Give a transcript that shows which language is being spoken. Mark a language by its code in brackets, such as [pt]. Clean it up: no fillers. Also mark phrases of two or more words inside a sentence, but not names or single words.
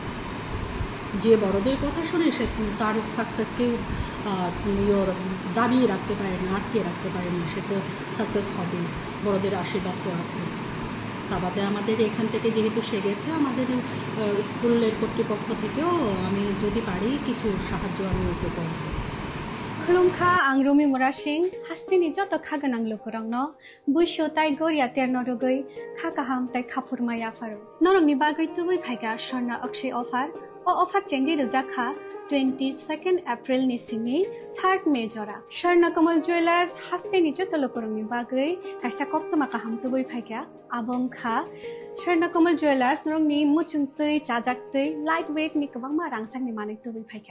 [bn] যে বড়দের কথা শুনে সে তার সাকসেসকেও দাবিয়ে রাখতে পারে না, আটকে রাখতে পারে না। সে তো সাকসেস হবে, বড়দের আশীর্বাদ তো আছে। তা বাদে আমাদের এখান থেকে যেহেতু সে গেছে, আমাদের স্কুলের কর্তৃপক্ষ থেকেও আমি যদি পারি কিছু সাহায্য আমি ওকে করব। [brx] खुलुमखा आं रमि मुरा सिंह हास्तिनि जत खागोनां लोकरंनो बुइसो ताइ गरिया तेरनो रुगै खा काहाम ताइ खाफुरमाया फारो नरंनि बागै तुबै फाइगा स्वर्णा अक्षय अफार ओ अफार चेंगि रजाखा 22 एप्रिल नि सिमि 3 मे जरा स्वर्णा कमल ज्वेलर्स हास्तिनि जत लोकरंनि बागै काइसा कप्तमा काहाम तुबै फाइगा आबंखा स्वर्णा कमल ज्वेलर्स नरंनि मुचुंतै चाजाक्तै [en] light weight [brx] नि गोबां मा रांसांनि माने तुबै फाइगा